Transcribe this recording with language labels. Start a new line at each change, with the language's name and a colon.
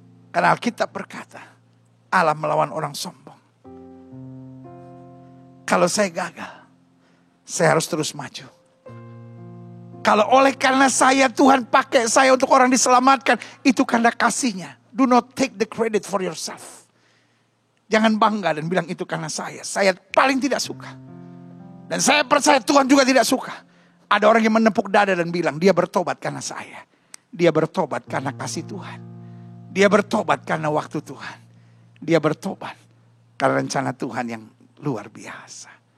Indonesian: Karena Alkitab berkata, Allah melawan orang sombong. Kalau saya gagal, saya harus terus maju. Kalau oleh karena saya Tuhan pakai saya untuk orang diselamatkan, itu karena kasih-Nya.
English: Do not take the credit for yourself.
Indonesian: Jangan bangga dan bilang itu karena saya. Saya paling tidak suka. Dan saya percaya Tuhan juga tidak suka. Ada orang yang menepuk dada dan bilang dia bertobat karena saya. Dia bertobat karena kasih Tuhan. Dia bertobat karena waktu Tuhan. Dia bertobat karena rencana Tuhan yang luar biasa.